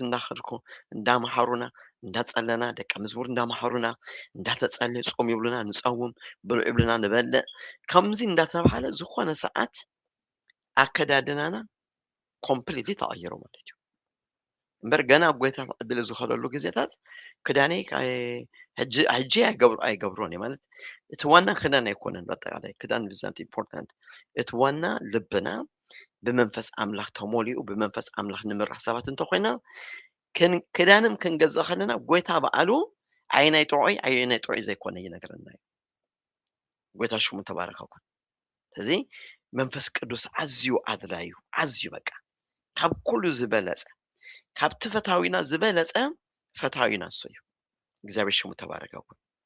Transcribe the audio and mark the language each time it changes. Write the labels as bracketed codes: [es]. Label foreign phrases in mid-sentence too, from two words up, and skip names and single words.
[ti] እንዳከድኩ እንዳመሃሩና እንዳጸለና ደቀ መዝሙር እንዳመሃሩና እንዳተጸለየ ጾም ይብሉና ንጸውም ብልዑ ይብሉና ንበልዕ ከምዚ እንዳተባሃለ ዝኾነ ሰዓት ኣከዳድናና ኮምፕሊትሊ ተቐይሩ ማለት እዩ። እምበር ገና ጎይታ ተቐቢለ ዝኸደሉ ግዜታት ክዳነይ ሕጂ ኣይገብሮን እየ ማለት እቲ ዋና ክዳን ኣይኮነን። በአጠቃላይ ክዳን ብዛት ኢምፖርታንት እቲ ዋና ልብና ብመንፈስ ኣምላኽ ተሞሊኡ ብመንፈስ ኣምላኽ ንምራሕ ሰባት እንተኮይና ክዳንም ክንገዝእ ከለና ጎይታ በዓሉ ዓይናይ ጥዑይ ዘይኮነ ይነግረና እዩ። ጎይታ ሽሙ ተባረከ ይኩን። ስለዚ መንፈስ ቅዱስ ኣዝዩ ኣድላይ እዩ። ኣዝዩ በቃ ካብ ኩሉ ዝበለፀ ካብቲ ፈታዊና ዝበለፀ ፈታዊና እሱ እዩ። እግዚአብሔር ሽሙ ተባረከ ይኩን።